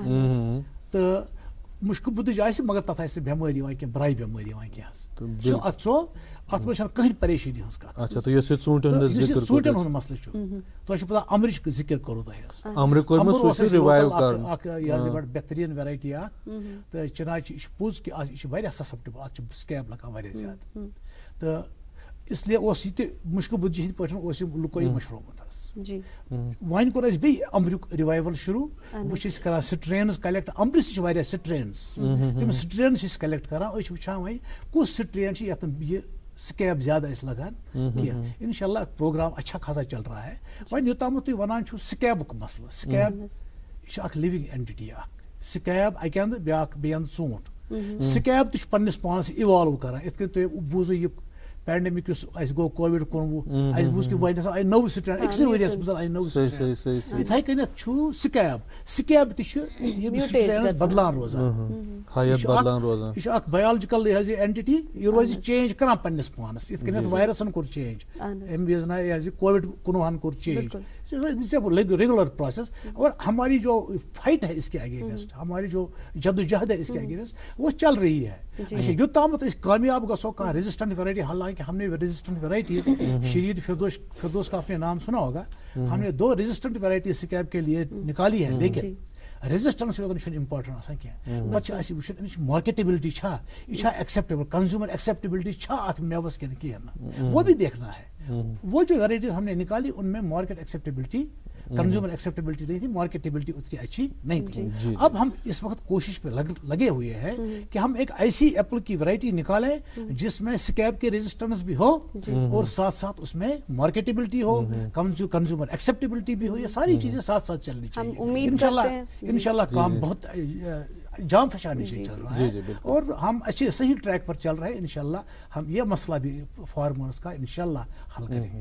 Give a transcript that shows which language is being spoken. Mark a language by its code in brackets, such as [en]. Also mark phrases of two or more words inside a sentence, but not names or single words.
[ks] تہٕ مُشکہٕ بُدٕچ آسہِ مگر تتھ آسہِ نہٕ بٮ۪مٲرۍ یِوان کینٛہہ برٛاے بٮ۪مٲرۍ یِوان کینٛہہ اتھ منٛز چھنہٕ کٕہٕنۍ پریشٲنی ہٕنٛز کتھ ژوٗنٛٹھٮ۪ن ہُنٛد مسلہٕ چھُ تۄہہِ چھُ پتہ امرٕچ ذِکر کوٚروٕ تۄہہِ حظ اوس اَسہِ لوکل اکھ یہِ حظ یہِ بڑٕ بہتریٖن ویرایٹی اکھ تہٕ چِناے چھِ یہِ چھُ پوٚز کہِ یہِ چھِ واریاہ سسپٹیبل اتھ چھِ سکیب لگان واریاہ زیادٕ تہٕ اس لیے اوس یہِ تہِ مُشکہٕ بُدجہِ ہٕنٛدۍ پٲٹھۍ اوس یہِ لُکو یہِ مٔشرومُت حظ وۄنۍ کوٚر اَسہِ بیٚیہِ امبریُک رِوایول شروٗع وۄنۍ چھِ أسۍ کران [en] strains collect [ks] امبرِس تہِ چھِ واریاہ سٹرینز تِم سٹرینز چھِ أسۍ کلیکٹ کران أسۍ چھِ وٕچھان وۄنۍ کُس سٹرین چھِ یتھ یہِ سکیب زیادٕ ٲسۍ لگان کینٛہہ انشاء اللہ پروگرام [ur] اچھا خاصا چل رہا [ks] ہے وۄنۍ یوٚتامتھ تُہۍ ونان چھُو سکیبُک مسلہٕ سکیب یہِ چھِ اکھ [en] living entity [ks] اکھ سکیب اکہِ انٛدٕ بیٛاکھ بیٚیہِ انٛدٕ ژوٗنٛٹھ سکیب تہِ چھُ پننِس پانس اِوالو کران یِتھ کٔنۍ تۄہہِ بوٗزُو یہِ پینڈمک یُس اَسہِ گوٚو کووِڈ-19 اَسہِ بوٗز کہِ وۄنۍ ہسا آیہِ نٔو سٹرین أکسٕے ؤریَس منٛز آیہِ نٔو سٹرین یِتھٕے کٔنٮ۪تھ چھُ سکیب تہِ چھُ یِم سٹرینز بدلان روزان یہِ چھُ اکھ بَیولجِکل یہِ حظ یہِ اینٹِٹی یہِ روزِ چینج کران پننِس پانس یِتھ کٔنٮ۪تھ وایرسن کوٚر چینج اَمہِ وِزِ یہِ حظ یہِ کووِڈ-19 کوٚر چینج [en] regular process [ur] اور ہماری جو فائٹ ہے اس کے اگینسٹ ہماری جو جدوجہد ہے اس کے اگینسٹ وہ چل رہی ہے اچھا [ks] یوتامت أسۍ کامیاب گژھو کانٛہہ ریزسٹنٹ ویرائٹی [ur] حالانکہ ہم نے [en] resistant varieties [ur] شریٖر فردوس کا آپ نے نام سنا ہوگا ہم نے 2 ریزسٹنٹ ویرائٹی سکیب کے لیے نکالی ہے لیکن [ks] ریزسٹنس یوتن چھُنہٕ امپارٹنٹ آسان کینٛہہ پتہٕ چھِ اَسہِ وٕچھُن اَمِچ مارکیٹیبلٹی چھا یہِ چھا ایکسیپٹیبل [en] consumer acceptability [ks] چھا اتھ میوس کِنہٕ کِہیٖنۍ نہٕ [ur] وہ بھی دیکھنا ہے وہ جو ویرائٹیز ہم نے نکالی ان میں [en] market acceptability consumer acceptability [ur] نہیں تھی مارکیٹیبلٹی اتنی اچھی نہیں تھی اب ہم اس وقت کوشش پہ لگے ہوئے ہیں کہ ہم ایک ایسی ایپل کی ویرائٹی نکالیں جس میں سکیب کی ریزسٹنس بھی ہو اور ساتھ ساتھ اس میں مارکیٹیبلٹی ہو [en] consumer acceptability [ur] بھی ہو یہ ساری چیزیں ساتھ ساتھ چلنی چاہیے انشاءاللہ کام بہت جام فشانی سے چل رہا ہے اور ہم اچھے صحیح ٹریک پر چل رہے ہیں انشاءاللہ ہم یہ مسئلہ بھی فارمرز کا انشاءاللہ حل کریں گے